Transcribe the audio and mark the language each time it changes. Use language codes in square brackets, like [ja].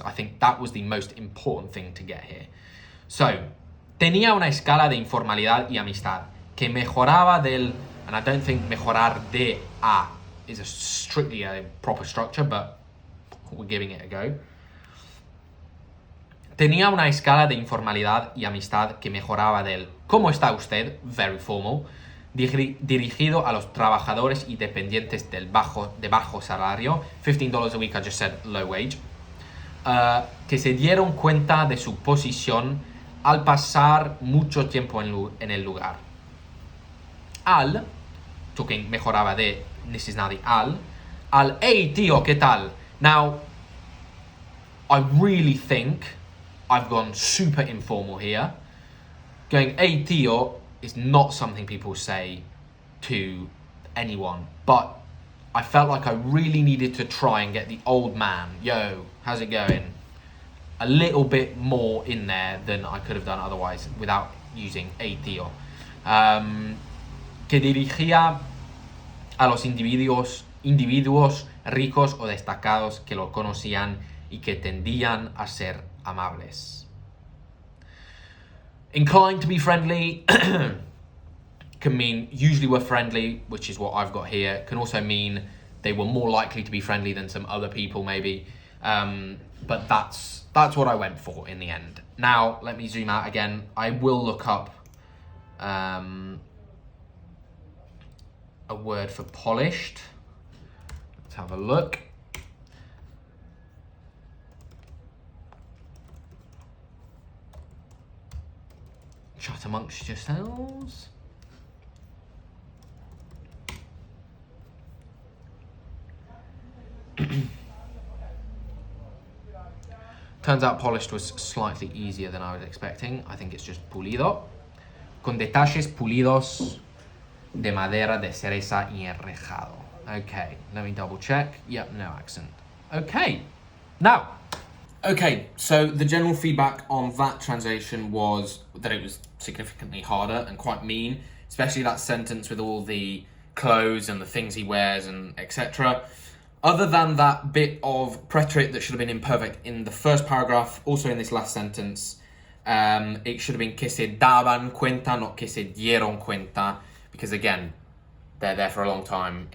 [en] I think that was the most important thing to get here. So, [es] tenía una escala de informalidad y amistad que mejoraba del, [en] and I don't think mejorar de a is strictly a proper structure, but we're giving it a go. [es] Tenía una escala de informalidad y amistad que mejoraba del ¿cómo está usted? [en] Very formal. [es] Dirigido a los trabajadores y dependientes de bajo salario. [en] $15 a week, I just said low wage. [es] Que se dieron cuenta de su posición al pasar mucho tiempo en el lugar. [en] Al, talking mejoraba de, this is now the al, hey tío, [es] ¿qué tal? [en] Now, I really think I've gone super informal here. Going, hey tío, is not something people say to anyone, but I felt like I really needed to try and get the old man, yo, how's it going? A little bit more in there than I could have done otherwise without using hey tío. [es] Que dirigía a los individuos ricos o destacados que lo conocían y que tendían a ser amables. [en] Inclined to be friendly can mean usually were friendly, which is what I've got here. Can also mean they were more likely to be friendly than some other people maybe. But that's what I went for in the end. Now, let me zoom out again. I will look up a word for polished. Let's have a look. Chat amongst yourselves. Turns out polished was slightly easier than I was expecting. I think it's just pulido. [es] Con detalles pulidos de madera de cereza y enrejado. [en] Okay, let me double check. Yep, no accent. Okay, now. Okay, so the general feedback on that translation was that it was significantly harder and quite mean, especially that sentence with all the clothes and the things he wears and etc. Other than that bit of preterite that should have been imperfect in the first paragraph, also in this last sentence, it should have been [es] que se daban cuenta, [en] not [es] que se dieron cuenta, [en] because again, they're there for a long time.